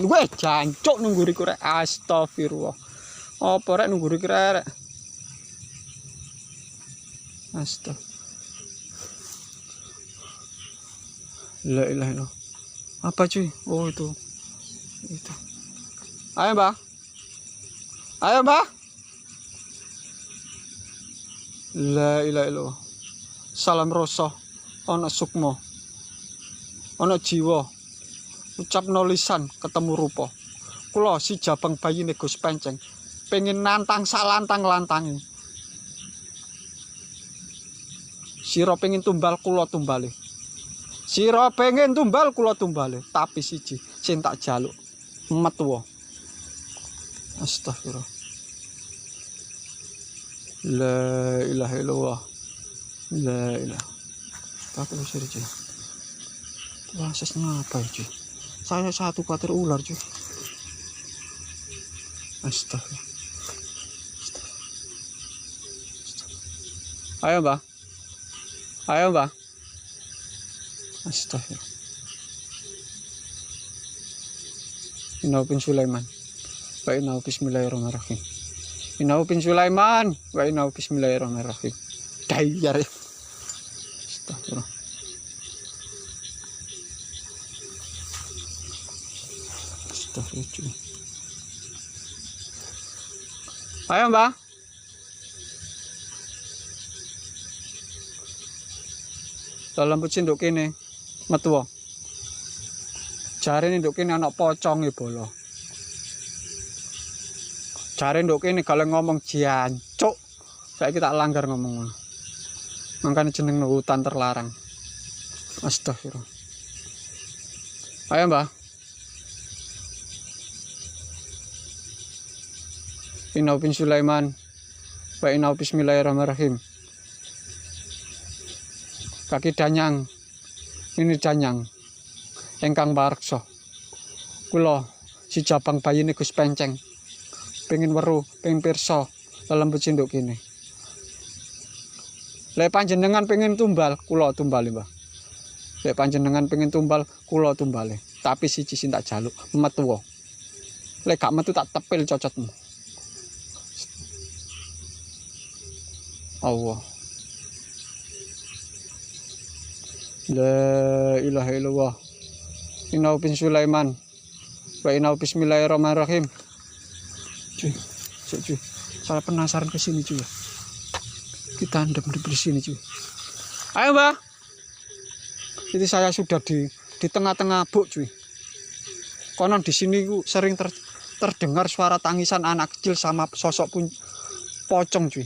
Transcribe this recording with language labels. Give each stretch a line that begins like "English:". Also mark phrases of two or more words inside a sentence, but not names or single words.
Javanese: Weh, jancuk nunggu riku rek. Astagfirullah. Apa rek nunggu riku rek?
Arabic: Astagfirullah. لا إله إلا الله.
Indonesian: Apa cuy? Oh itu. Itu.
Javanese: Ayo Mbah. Ayo Mbah.
Arabic: لا إله إلا الله.
Javanese: Salam rasa ana sukma. Ana jiwa, ucapno lisan ketemu rupa. Kula si jabang bayine Gus Penceng pengen nantang sak lantang-lantange. Sira pengen tumbal kula tumbale. Sira pengen tumbal kula tumbale, tapi siji sing tak jaluk metuwa. Astagfirullah.
Arabic: لا إله إلا الله. لا إله.
Javanese: Tak usir aja.
Indonesian: Prosesnya apa ya cuy? Saya satu khawatir ular cuy.
Javanese: Astagfirullah. Ayo Mbah. Ayo Mbah. Astagfirullah.
Arabic: إنه بن سليمان وإنه بسم الله الرحمن الرحيم. إنه بن سليمان وإنه بسم الله الرحمن الرحيم. Dayar. Astagfirullah.
Javanese: Ayo Mbah. Dalam pucin nduk kene metuwa. Jarene nduk kene ana pocong e bolo. Jare nduk kene gale ngomong jancuk. Saiki tak langgar ngomong. Mangkane jeneng
Indonesian: hutan terlarang.
Javanese: Astagfirullah. Ayo Mbah.
Arabic: إنه بن سليمان وإنه بسم الله الرحمن الرحيم.
Javanese: Kaki danyang ini danyang ingkang pareksa. Kula si Jabang bayine Gus Penceng pengin weruh pengin pirsa lelembut sinduk kene. Lek panjenengan pengin tumbal, kula tumbali, Mbah. Lek panjenengan pengin tumbal, kula tumbale. Tapi siji sing tak jaluk, metu. Lek gak metu tak tepil cocotmu.
Arabic: Allah. لا إله إلا الله. إن بن سليمان. وإن بسم الله الرحمن الرحيم.
Indonesian: Cuy. Saya penasaran ke sini, cuy. Kita ndem di sini, cuy. Ayo, Mbah. Jadi saya sudah di tengah-tengah buk, cuy. Konon di sini sering terdengar suara tangisan anak kecil sama sosok pun pocong, cuy.